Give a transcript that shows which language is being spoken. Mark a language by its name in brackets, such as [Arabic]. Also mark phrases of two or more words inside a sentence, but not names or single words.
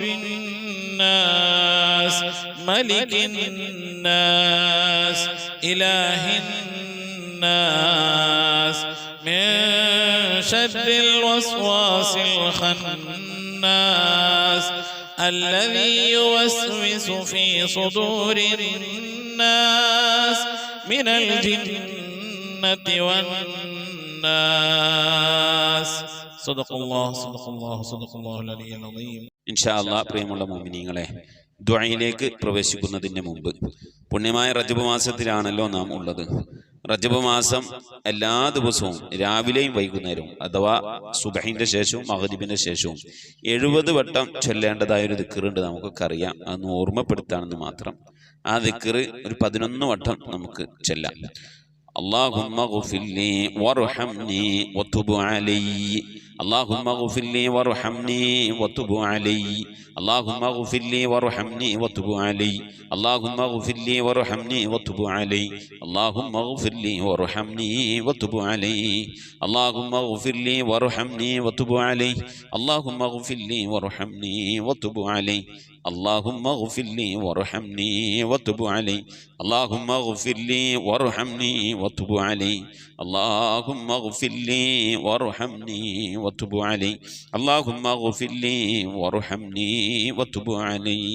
[Arabic] الناس ملك الناس إله الناس من شر الوسواس الخناس الذي يوسوس في صدور الناس من الجنة والناس صدق الله العلي العظيم. إن شاء الله [Malayalam] പ്രിയമുള്ള മുഅ്മിനീങ്ങളെ, ദുആയിലേക്ക് പ്രവേശിക്കുന്നതിന് മുമ്പ് പുണ്യമായ റജബ് മാസത്തിലാണല്ലോ നാം ഉള്ളത്. റജബ് മാസം എല്ലാ ദിവസവും രാവിലെയും വൈകുന്നേരവും അഥവാ സുബഹിന്റെ ശേഷവും മഗ്രിബിന്റെ ശേഷവും 70 വട്ടം ചൊല്ലേണ്ടതായ ഒരു ദിക്റുണ്ട്, നമുക്കൊക്കെ അറിയാം. അതൊന്ന് ഓർമ്മപ്പെടുത്താണെന്ന് മാത്രം. ആ ദിക്ർ ഒരു 11 വട്ടം നമുക്ക് ചൊല്ലാം. [Arabic] اللهم اغفر لي وارحمني وتب علي اللهم اغفر لي وارحمني وتب علي اللهم اغفر لي وارحمني وتب علي اللهم اغفر لي وارحمني وتب علي اللهم اغفر لي وارحمني وتب علي اللهم اغفر لي وارحمني وتب علي اللهم اغفر لي وارحمني وتب علي اللهم اغفر لي وارحمني وتب علي اللهم اغفر لي وارحمني وتب علي اللهم اغفر لي وارحمني وتب علي اللهم اغفر لي وارحمني وتب علي.